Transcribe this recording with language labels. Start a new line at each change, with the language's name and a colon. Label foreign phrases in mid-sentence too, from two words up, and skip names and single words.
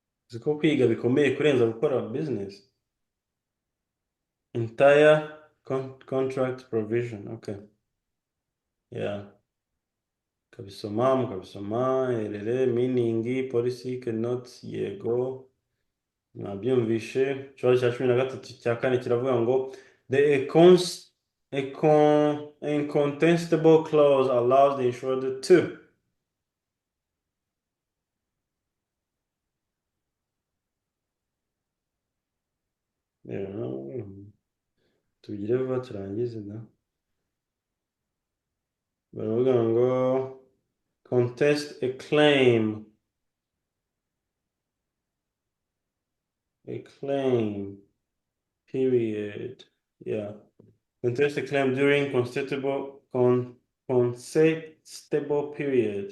Kinyarwanda: uzi ko kwiga bikomeye kurenza gukora business.
English: Entire contract provision. Okay. Yeah. Mukabisoma, meaning, policy, cannot,
Kinyarwanda: yego. Nabyumvishe. Ikibazo cya 13 cya kane kiravuga ngo
English: the incontestable clause allows the insured to. Yeah.
Kinyarwanda: Tugire vuba turangize da. Baravuga ngo contest a claim.
English: A claim. Period. Yeah. Contest a claim during contestable period.